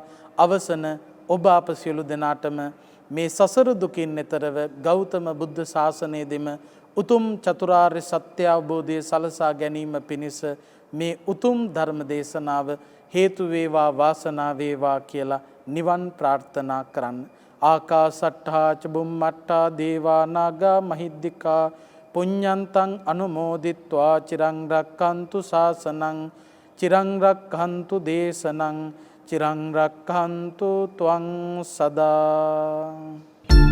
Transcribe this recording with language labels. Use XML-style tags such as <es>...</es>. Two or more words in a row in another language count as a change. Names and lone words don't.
<si>අවසන ඔබ අප සියලු දෙනාටම මේ සසර දුකින් එතරව ගෞතම බුද්ධ ශාසනයේදීම උතුම් චතුරාර්ය සත්‍ය අවබෝධය සලසා ගැනීම පිණිස මේ උතුම් ධර්ම දේශනාව හේතු වේවා, වාසනාව වේවා කියලා නිවන් ප්‍රාර්ථනා කරන්න.</si> <pi>ආකාසට්ඨා ච බුම්මට්ඨා දේවා නාග මහිද්దికා පුඤ්ඤන්තං අනුමෝදිත්වා චිරං රක්ඛන්තු ශාසනං චිරං රක්ඛන්තු දේශනං චිරං රක්ඛන්තු ත්වං සදා.</pi>